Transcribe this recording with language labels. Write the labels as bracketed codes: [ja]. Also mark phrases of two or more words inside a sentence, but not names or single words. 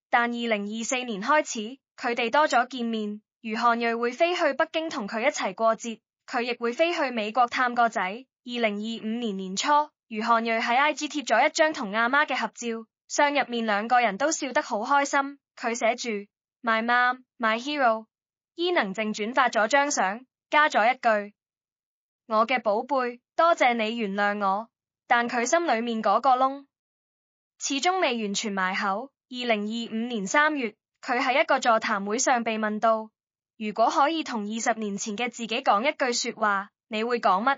[yue] 但2024年開始，佢哋多咗見面，余漢瑞會飛去北京同佢一齊過節，佢亦會飛去美國探個仔。2025年年初，余漢瑞喺 IG 貼咗一張同阿媽嘅合照， 相入面兩個人都笑得好開心，佢寫住 [en] My mom, my hero。 [yue] 伊能靜轉發咗張相，加咗一句我嘅寶貝，多謝你原諒我，但佢心裏面嗰個窿始終未完全埋口。2025年3月，佢喺一個座談會上被問到，如果可以同20年前嘅自己講一句說話，你會講乜？